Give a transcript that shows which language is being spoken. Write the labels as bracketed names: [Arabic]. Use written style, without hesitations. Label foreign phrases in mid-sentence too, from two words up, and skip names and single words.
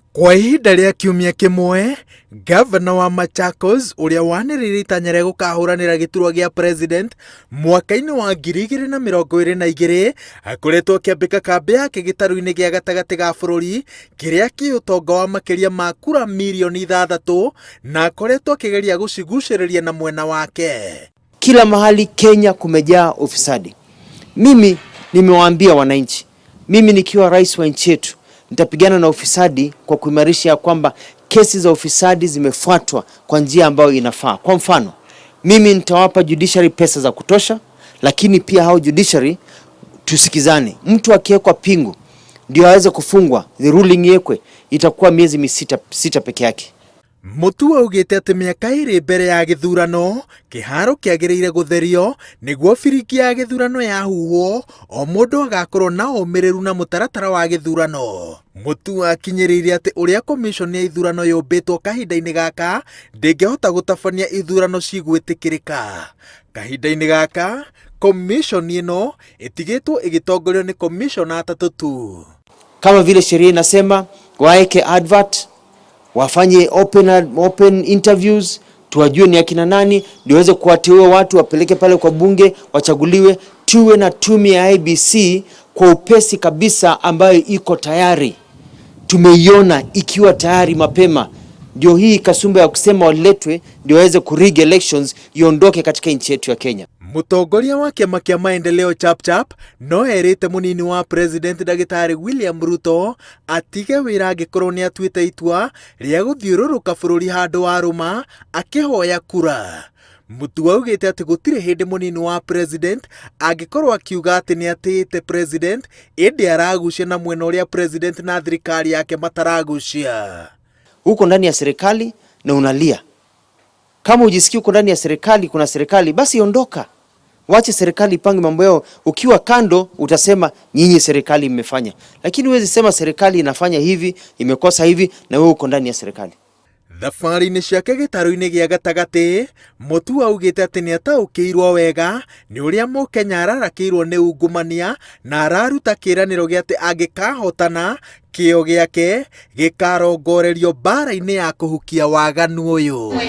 [Kikuyu] Kwa ihinda rĩa kiumia kimwe, Gavana wa Machakos uria wanĩrĩire itanya rĩa gũkahũranĩra gĩturwa gĩa president mwaka-inĩ wa 2022 akoretwo akĩambĩka kambĩ yake gĩtarũ-inĩ gĩa gatagatĩ ga bũrũri kĩrĩa kĩ ũtonga wa makĩria ma kura milioni 6 na akoretwo akĩgeria gũcigucĩrĩria na mwena wake. [Swahili] Kila mahali Kenya kumejaa ufisadi. Mimi nimewaambia wananchi, mimi nikiwa rais wa nchi yetu nitapigana na ufisadi kwa kuimarisha kwamba kesi za ufisadi zimefuatwa kwa njia ambayo inafaa. Kwa mfano, mimi nitawapa judiciary pesa za kutosha, lakini pia hao judiciary tusikizane. Mtu akiwekwa pingu ndio aweze kufungwa, [English] the ruling [Swahili] yekwe itakuwa miezi sita peke yake. [Kikuyu] Mutua ugite ati miaka iri mbere ya githurano kiharo kiagiriire gutherio niguo biriki ya githurano yahuhwo o mundu agakorwo na umiriru na mutaratara wa githurano. Mutua akinyiriire ati uria commission ya ithurano yumbitwo kahinda-ini gaka ndingihota gutabania ithurano cigwitikirika. Kahinda-ini gaka commission ino itigitwo igitongorio ni commissioner 3 tu. [Swahili] Kama vile sheria inasema waeke advert, wafanye [English] open interviews, [Swahili] tuwajue ni akina nani, ndio waweze kuwateua watu wapeleke pale kwa bunge wachaguliwe. Tuwe na tume ya IEBC kwa upesi kabisa ambayo iko tayari. Tumeiona ikiwa tayari mapema. Ndio hii kasumba ya kusema waletwe ndio waweze [English] kurig elections [Swahili] iondoke katika nchi yetu ya Kenya. [Kikuyu] Mutongoria wa kiama kia maendeleo chap no erite munini wa president Dagitari William Ruto atige wira angikorwo ni atuite itua ria guthiururuka bururi handu wa ruma akihoya kura. Mutua augite ati gutire hindi munini wa president angikorwo akiuga ati ni atiite president indi aragucia na mwena uria president na thirikari yake mataragucia. [Swahili] Uko ndani ya serikali na unalia. Kama ujisikii uko ndani ya serikali, kuna serikali, basi ondoka. Wache serikali ipange mambo yao. Ukiwa kando utasema nyinyi serikali mmefanya. Lakini huwezi sema serikali inafanya hivi, imekosa hivi na wewe uko ndani ya serikali. [Kikuyu] Thabarĩ-inĩ ciake gĩtarũ-inĩ gĩa gatagatĩ, Mutua augĩte atĩ nĩ ataũkĩirwo wega nĩ ũrĩa Mũkenya ararakĩirwo nĩ ungumania na araruta kĩĩranĩro gĩa atĩ angĩkahotana kĩo gĩake gĩkarongorerio mbara-inĩ ya kũhukia waganu ũyũ.